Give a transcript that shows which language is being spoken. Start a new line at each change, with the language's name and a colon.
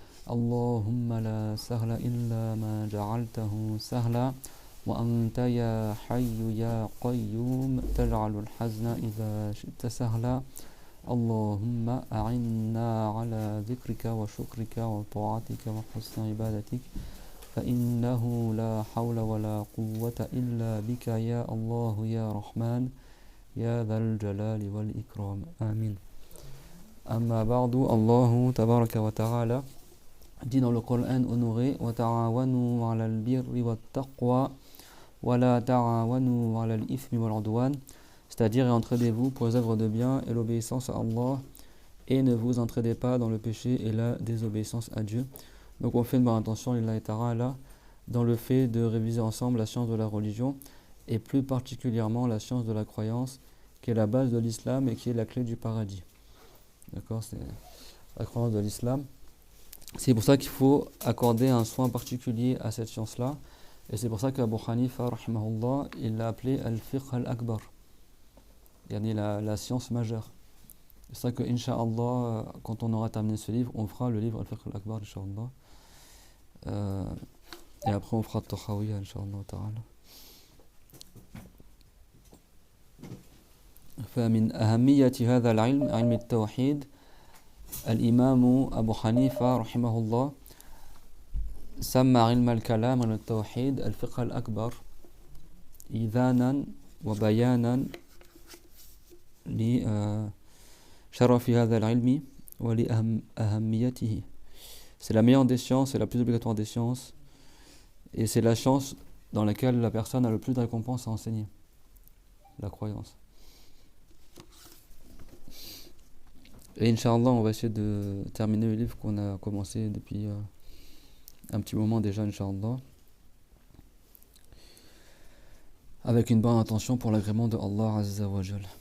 Arabic: اللهم لا سهل إلا ما جعلته سهلا وأنت يا حي يا قيوم تجعل الحزن إذا شئت سهلا اللهم أعنا على ذكرك وشكرك وطاعتك وحسن عبادتك فإنه لا حول ولا قوة إلا بك يا الله يا رحمن يا ذا الجلال والإكرام آمين. أما بعد الله تبارك وتعالى
French: dit dans le Coran honoré
Arabic: وتعاونوا على البر والتقوى ولا تعاونوا على الإثم والعدوان,
French: c'est-à-dire entraidez-vous pour les œuvres de bien et l'obéissance à Allah et ne vous entraidez pas dans le péché et la désobéissance à Dieu. Donc on fait une bonne intention lillahi ta'ala dans le fait de réviser ensemble la science de la religion et plus particulièrement la science de la croyance qui est la base de l'islam et qui est la clé du paradis. D'accord, c'est la croyance de l'islam. C'est pour ça qu'il faut accorder un soin particulier à cette science-là, et c'est pour ça qu'Abu Hanifa rahimahullah, il l'a appelé al-fiqh al-akbar, yani la science majeure. C'est ça que incha'Allah, quand on aura terminé ce livre, on fera le livre al-fiqh al-akbar incha'Allah, et après on fera al-Tahawiya incha'Allah ta'ala.
Arabic: فمن أهمية هذا العلم علم التوحيد الإمام أبو حنيفة رحمه الله سمى علم الكلام عن التوحيد الفقه الأكبر إذانا وبيانا لشرف هذا العلم ولأهميته.
French: C'est la meilleure des sciences, c'est la plus obligatoire des sciences, et c'est la science dans laquelle la personne a le plus de récompense à enseigner, la croyance. Et Inch'Allah, on va essayer de terminer le livre qu'on a commencé depuis un petit moment déjà, Inch'Allah, avec une bonne intention pour l'agrément de Allah Azza wa Jal.